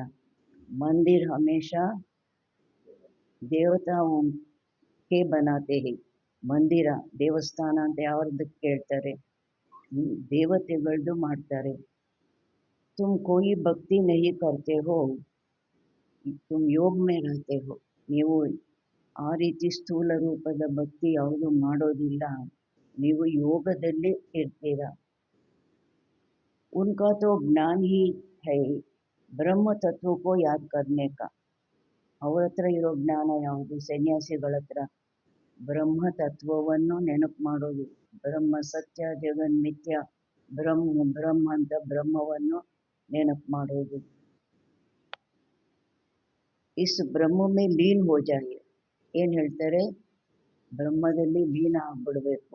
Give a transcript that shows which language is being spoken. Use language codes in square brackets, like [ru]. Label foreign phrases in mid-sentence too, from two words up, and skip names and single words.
[hi] मंदिर हमेशा देवता के बनाते है. [kn] ಮಂದಿರ ದೇವಸ್ಥಾನ ಅಂತ ಯಾವ್ದಕ್ಕೆ ಕೇಳ್ತಾರೆ, ದೇವತೆಗಳದ್ದು ಮಾಡ್ತಾರೆ. [hi] तुम कोई भक्ति नहीं करते हो, तुम योग में रहते हो. [kn] ನೀವು ಆ ರೀತಿ ಸ್ಥೂಲ ರೂಪದ ಭಕ್ತಿ ಯಾವುದು ಮಾಡೋದಿಲ್ಲ, ನೀವು ಯೋಗದಲ್ಲಿ ಇರ್ತೀರ. [hi] उनका तो ज्ञान ही है ब्रह्म तत्व को याद करने का. [kn] ಅವ್ರ ಹತ್ರ ಇರೋ ಜ್ಞಾನ ಯಾವುದು? ಸನ್ಯಾಸಿಗಳ ಹತ್ರ ಬ್ರಹ್ಮ ತತ್ವವನ್ನು ನೆನಪು ಮಾಡೋದು. ಬ್ರಹ್ಮ ಸತ್ಯ, ಜಗನ್ ಮಿಥ್ಯ, ಬ್ರಹ್ಮ ಅಂತ ಬ್ರಹ್ಮವನ್ನು ನೆನಪು ಮಾಡೋದು. [hi] इस ब्रह्म में लीन हो जाए, [kn] ಏನು ಹೇಳ್ತಾರೆ, ಬ್ರಹ್ಮದಲ್ಲಿ ಲೀನ ಆಗ್ಬಿಡ್ಬೇಕು.